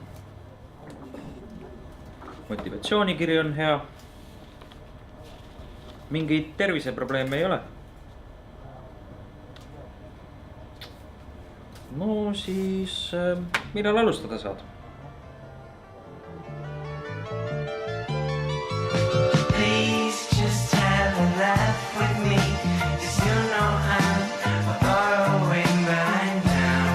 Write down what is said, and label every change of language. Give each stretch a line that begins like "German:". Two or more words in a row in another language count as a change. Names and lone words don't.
Estonian: motivatsioonikiri on hea. Mingeid terviseprobleeme ei ole. No siis, millal alustada saad?
English: Please just have a laugh with me, 'cause you know I'm borrowing right now.